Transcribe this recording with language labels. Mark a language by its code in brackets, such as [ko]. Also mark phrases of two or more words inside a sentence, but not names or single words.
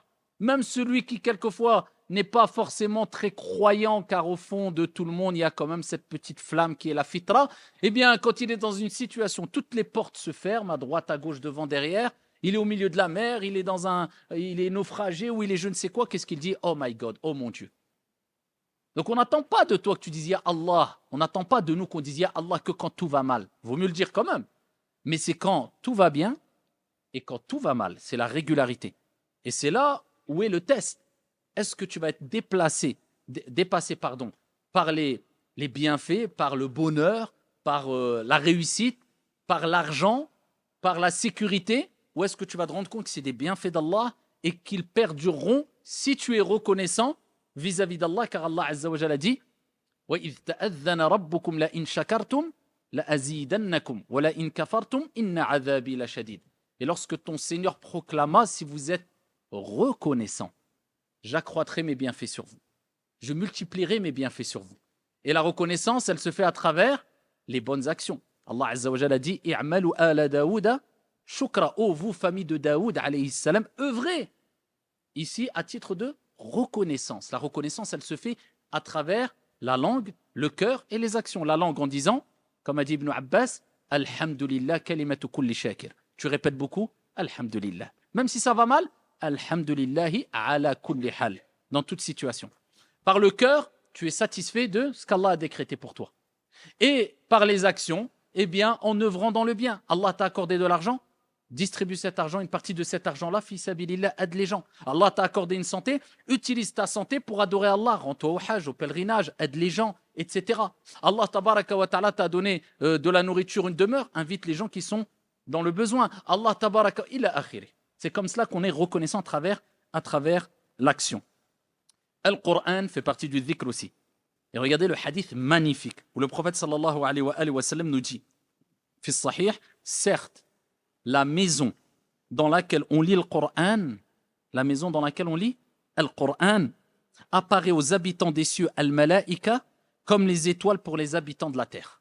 [fr] Même celui qui quelquefois n'est pas forcément très croyant, car au fond de tout le monde, il y a quand même cette petite flamme qui est la fitra, eh bien, quand il est dans une situation, toutes les portes se ferment, à droite, à gauche, devant, derrière, il est au milieu de la mer, il est naufragé, ou il est je ne sais quoi, qu'est-ce qu'il dit? [en] Oh my God, [fr] oh mon Dieu. Donc on n'attend pas de toi que tu dises ya Allah, on n'attend pas de nous qu'on dise ya Allah que quand tout va mal. Vaut mieux le dire quand même. Mais c'est quand tout va bien et quand tout va mal, c'est la régularité. Et c'est là où est le test. Est-ce que tu vas être dépassé par les bienfaits, par le bonheur, par la réussite, par l'argent, par la sécurité, ou est-ce que tu vas te rendre compte que c'est des bienfaits d'Allah et qu'ils perdureront si tu es reconnaissant vis-à-vis d'Allah, car Allah [ar] عز وجل [fr] a dit [ar] وَإِذْ تَأَذَّنَ رَبُّكُمْ لَإِنْ شَكَرْتُمْ لَأَزِيدَنَّكُمْ وَلَإِنْ كَفَرْتُمْ إِنَّ عَذَابِي لَشَدِيدٌ. [fr] Et lorsque ton Seigneur proclama, si vous êtes reconnaissant, j'accroîtrai mes bienfaits sur vous. Je multiplierai mes bienfaits sur vous. Et la reconnaissance, elle se fait à travers les bonnes actions. Allah [ar] عز وجل [fr] a dit [ar] اعملوا آل داود شكرا. [fr] Oh, vous, famille de Daoud, [ar] عليه السلام, [fr] œuvrez. Ici, à titre de reconnaissance. La reconnaissance, elle se fait à travers la langue, le cœur et les actions. La langue en disant, comme a dit Ibn Abbas, [ar] الحمد لله كلمة كل شاكر. [fr] Tu répètes beaucoup, Alhamdulillah. Même si ça va mal, [ar] الحمد لله على كل حال. [fr] Dans toute situation. Par le cœur, tu es satisfait de ce qu'Allah a décrété pour toi. Et par les actions, eh bien, en œuvrant dans le bien. Allah t'a accordé de l'argent, distribue cet argent, une partie de cet argent-là, [ar] في سبيل الله, [fr] aide les gens. Allah t'a accordé une santé, utilise ta santé pour adorer Allah, rends-toi au hajj, au pèlerinage, aide les gens, etc. Allah [ar] تبارك وتعالى [fr] t'a donné de la nourriture, une demeure, invite les gens qui sont dans le besoin. [ar] الله تبارك إلى آخره. [fr] C'est comme cela qu'on est reconnaissant à travers l'action. Al-Qur'an fait partie du dhikr aussi. Et regardez le hadith magnifique où le prophète [ar] صلى الله عليه وسلم [fr] nous dit, [ar] في الصحيح, [fr] certes, la maison dans laquelle on lit le Coran, la maison dans laquelle on lit le Coran, apparaît aux habitants des cieux al-malaïka comme les étoiles pour les habitants de la terre.